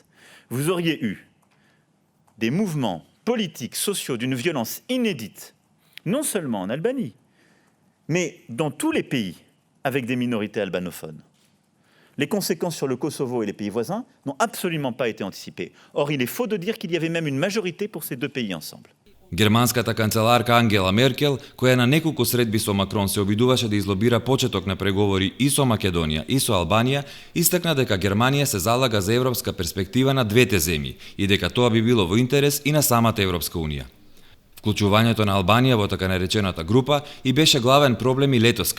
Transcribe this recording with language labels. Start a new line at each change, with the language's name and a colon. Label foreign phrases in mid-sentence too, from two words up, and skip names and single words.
French: Vous auriez eu des mouvements politiques, sociaux d'une violence inédite, non seulement en Albanie, mais dans tous les pays avec des minorités albanophones. Les conséquences sur le Kosovo et les pays voisins n'ont absolument pas été anticipées. Or, il est faux de dire qu'il y avait même une majorité pour ces deux pays ensemble.
Macedonian: Германската канцеларка Ангела Меркел, која на неколку средби со Макрон се обидуваше да излобира почеток на преговори и со Македонија и со Албанија, истакна дека Германија се залага за европска перспектива на двете земји и дека тоа би било во интерес и на самата Европска Унија. Вклучувањето на Албанија во така наречената група и беше главен проблем и летоска.